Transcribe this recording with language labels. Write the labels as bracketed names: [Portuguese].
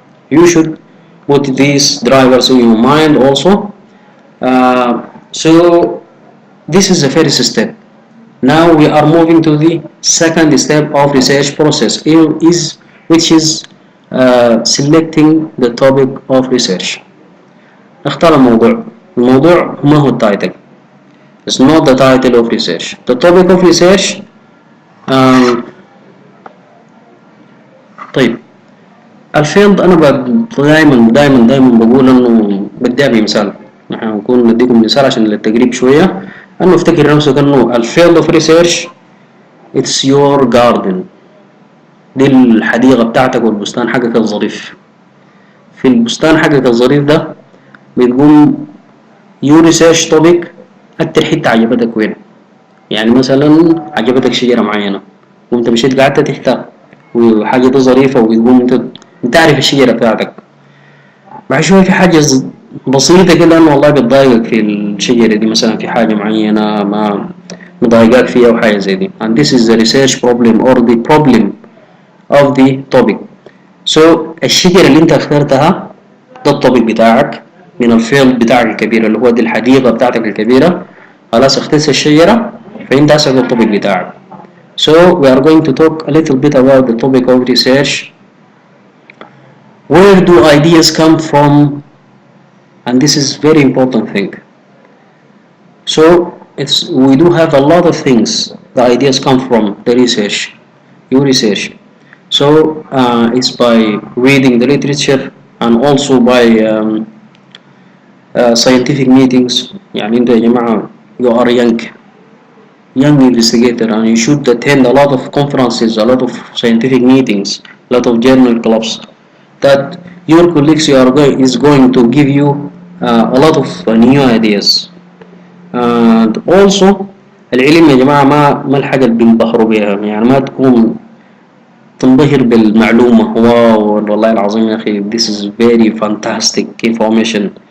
[English] You should put these drivers in your mind also. So this is the first step. Now we are moving to the second step of research process, which is selecting the topic of research. [Arabic] اختار الموضوع ما هو التايتل. [English] It's not the title of research. The topic of research. [Arabic] طيب الفيلد أنا دائما بقول إنه بدي أبي مثال. نحن نكون نديكم مثال عشان للتقريب شوية. أنه افتكر نفسك إنه الفيلد [English] of research it's your garden. [Arabic] دي الحديقة بتاعتك والبستان حقك الظريف. في البستان حقك الظريف ده بتقوم [English] your research topic [Arabic] أكتر حتة عجبتك وين. يعني مثلا عجبتك شجرة معينة وانت مشيت قعدت تحتها وحاجة دي ظريفة، وتقوم انت تعرف الشجرة بتاعتك. بعد شوية في حاجة بسيطة كده انه والله بتضايقك في الشجرة دي، مثلا في حاجة معينة ما مضايقاك فيها أو حاجة زي دي. [English] And this is the research problem or the problem of the topic. So [Arabic] الشجرة اللي انت اخترتها ده التوبيك بتاعك من الفيلد بتاعك الكبير اللي هو دي الحديقة بتاعتك الكبيرة. خلاص اخترت الشجرة، فانت هسه ده التوبيك بتاعك. [English] So we are going to talk a little bit about the topic of research. Where do ideas come from? And this is very important thing. So we do have a lot of things. The ideas come from the research, your research. So it's by reading the literature and also by scientific meetings. [Arabic] يعني انتوا يا جماعة [English] you are young investigator and you should attend a lot of conferences, a lot of scientific meetings, a lot of journal clubs that your colleagues is going to give you a lot of new ideas. And also [Arabic] العلم يا جماعة ما الحاجة اللي بينبهروا بيها، يعني ما تكون تنبهر بالمعلومة واو والله العظيم يا أخي [English] this is very fantastic information.